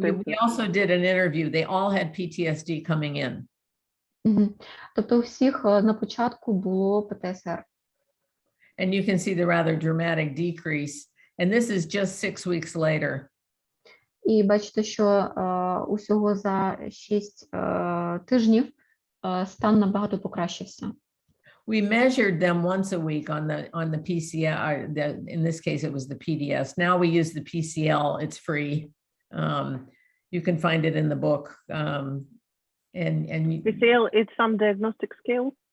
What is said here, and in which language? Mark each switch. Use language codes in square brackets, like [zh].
[en] We also did an interview. They all had PTSD coming in. [uk] Тобто у всіх на початку було ПТСР. [en] And you can see the rather dramatic decrease. And this is just 6 weeks later. [uk] І бачите, що усього за 6 тижнів стан набагато покращився. [en] We measured them once a week on the PCL. In this case, it was the PDS. Now we use the PCL. It's free. You can find it in the book. And PCL, it's some diagnostic scale?